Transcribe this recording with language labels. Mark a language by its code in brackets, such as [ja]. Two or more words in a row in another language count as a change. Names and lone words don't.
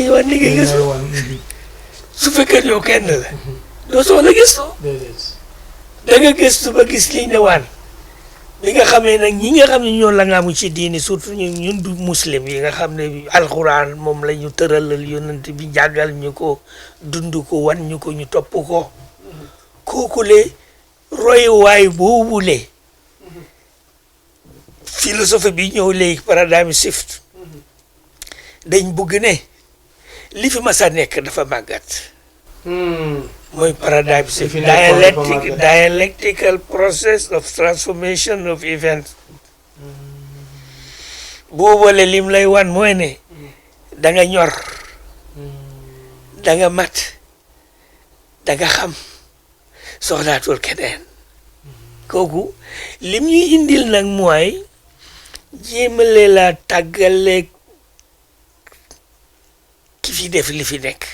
[wo] wan li ngay gëstu su fekkee yow kenn la doo soxla gëstu da nga gëstu ba gis liñ ne wan bi nga xamee nag ñi nga xam ne ñoo la nga amu ci diini surtout ñun du muslim yi nga xam ne alxuraan moom la ñu tëralal yonent bi jàggal ñu ko dund ko wan ñu ko ñu topp ko kookule royuwaay boobule philosophie bi ñëw léegi paradigme shift dañ bugg ne li fi mas a nekk dafa màggat mooy paradigme shift [en] dialectical process of transformation of events [wo] boobule lim lay wan mooy ne da nga ñor da nga mat da nga xam soxlaatul keneen kooku lim ñuy indil nag mooy jéemale la tàggaleeg ki fi def li fi nekk